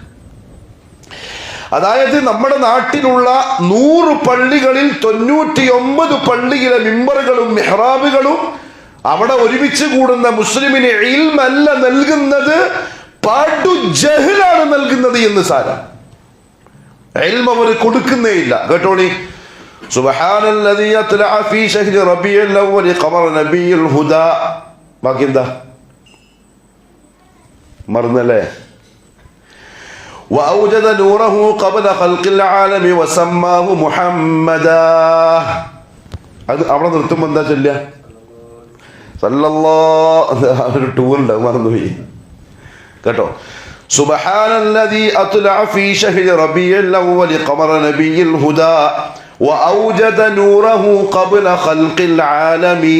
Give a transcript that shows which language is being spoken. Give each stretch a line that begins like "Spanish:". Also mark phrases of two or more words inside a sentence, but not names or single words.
Malayalam: അതായത് നമ്മുടെ നാട്ടിലുള്ള 100 പള്ളികളിൽ 99 പള്ളിയിലെ മിമ്പറുകളും മെഹ്റാബുകളും അവിടെ ഒരുമിച്ച് കൂടുന്ന മുസ്ലിമിന് ഇൽമല്ല നൽകുന്നത്, പാടു ജഹലാണ് നൽകുന്നത് എന്ന് സാരം. ഇൽമ അവർ കൊടുക്കുന്നേ ഇല്ല.
Arabic: കേട്ടോളി, سبحان الذي أطلع في شهر ربيع الأول قمر نبي الهدى.
Malayalam: ബാക്കി എന്താ മറന്നല്ലേ?
Arabic: وأوجد نوره قبل خلق العالم وسماه محمدا.
Malayalam: അത് അവിടെ നിർത്തുമ്പോൾ എന്താ ചൊല്ലുക? സല്ലല്ലാഹു, ഒരു ടൂറുണ്ട്, മറന്നുപോയി കേട്ടോ.
Arabic: سبحان الذي أطلع في شهر ربيع الأول قمر نبي الهدى وأوجد نوره قبل خلق العالم.